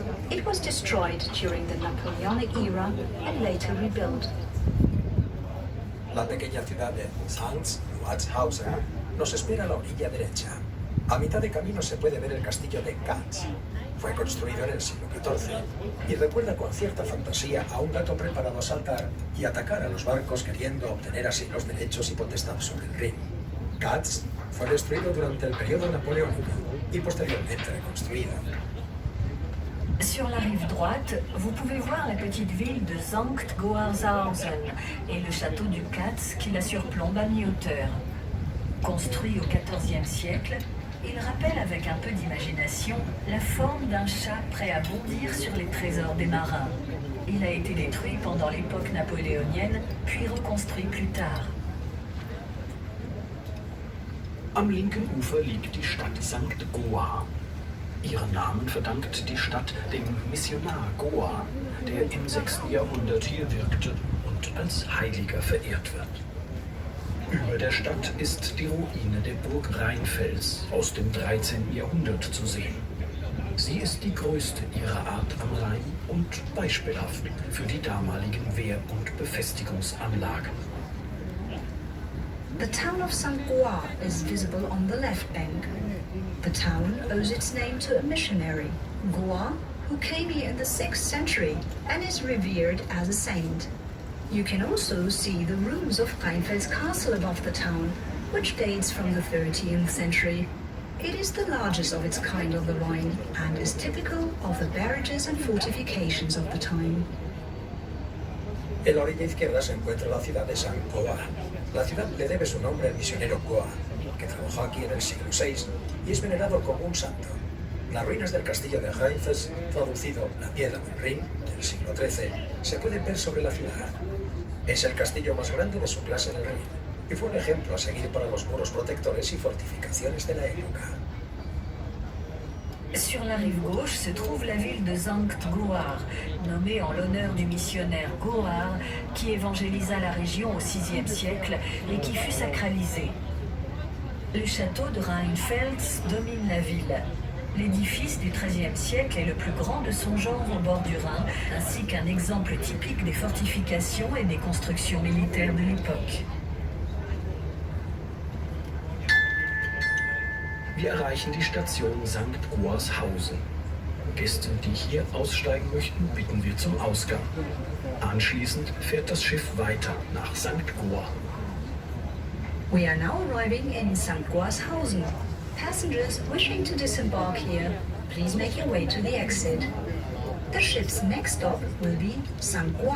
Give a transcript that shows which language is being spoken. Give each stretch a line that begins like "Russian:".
English: It was destroyed during the Napoleonic era and later rebuilt.
Spanish: La pequeña ciudad de Sanz-Watshausen nos espera a la orilla derecha. A mitad de camino se puede ver el castillo de Katz. Fue construido en el siglo XIV y recuerda con cierta fantasía a un gato preparado a saltar y atacar a los barcos queriendo obtener así los derechos y potestad sobre el Rin. Katz fue destruido durante el periodo napoleónico y posteriormente reconstruido.
French: Sur la rive droite, vous pouvez voir la petite ville de Sankt Goarshausen et le château du Katz qui la surplombe à mi-hauteur. Construit au XIVe siècle, il rappelle avec un peu d'imagination la forme d'un chat prêt à bondir sur les trésors des marins. Il a été détruit pendant l'époque napoléonienne, puis reconstruit plus tard.
German: Am linken Ufer liegt die Stadt St. Goar. Ihren Namen verdankt die Stadt dem Missionar Goar, der im 6. Jahrhundert hier wirkte und als Heiliger verehrt wird. Über der Stadt ist die Ruine der Burg Rheinfels aus dem 13. Jahrhundert zu sehen. Sie ist die größte ihrer Art am Rhein und beispielhaft für die damaligen Wehr- und Befestigungsanlagen.
English: The town of St. Goar is visible on the left bank. The town owes its name to a missionary, Goar, who came here in the 6th century and is revered as a saint. You can also see the ruins of Rheinfels Castle above the town, which dates from the 13th century. It is the largest of its kind on the Rhine and is typical of the barrages and fortifications of the time.
Spanish: En la orilla izquierda se encuentra la ciudad de St. Goar. La ciudad le debe su nombre al misionero Goar, que trabajó aquí en el siglo VI y es venerado como un santo. Las ruinas del castillo de Rheinfels, traducido la piedra del Rin, del siglo XIII, se pueden ver sobre la ciudad. Es el castillo más grande de su clase en el Rin y fue un ejemplo a seguir para los muros protectores y fortificaciones de la época.
French: Sur la rive gauche se trouve la ville de Sankt Goar, nommée en l'honneur du missionnaire Goar, qui évangélisa la région au VIe siècle et qui fut sacralisé. Le château de Rheinfels domine la ville. L'édifice du XIIIe siècle est le plus grand de son genre au bord du Rhin, ainsi qu'un exemple typique des fortifications et des constructions militaires de l'époque.
German: Wir erreichen die Station St. Goarshausen. Gäste, die hier aussteigen möchten, bitten wir zum Ausgang. Anschließend fährt das Schiff weiter nach St. Goar.
English: We are now arriving in St. Goarshausen. Passengers wishing to disembark here, please make your way to the exit. The ship's next stop will be St. Goar.